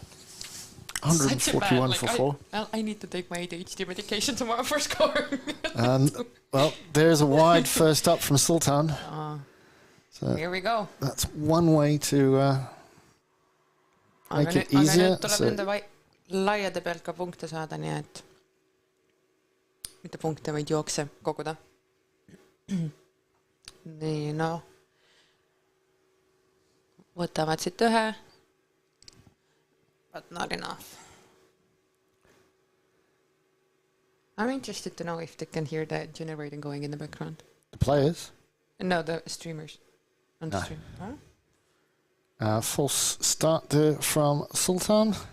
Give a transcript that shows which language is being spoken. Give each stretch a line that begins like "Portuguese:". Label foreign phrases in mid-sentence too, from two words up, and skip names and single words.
English: 141 for 4. I need to take my ADHD medication tomorrow for scoring. Well, there's a wide first up from Sultan. So here we go. that's one way to make it easier.
Estonian: Tuleb nende laiade pealt ka punkte saada, nii et mitte punkte, vaid jookse koguda. Nii, no. Võtavad siit ühe.
English: But not enough. I'm interested to know if they can hear that generating going in the background. The players. No, the streamers. On the No. stream. Huh? False start there from Sultan.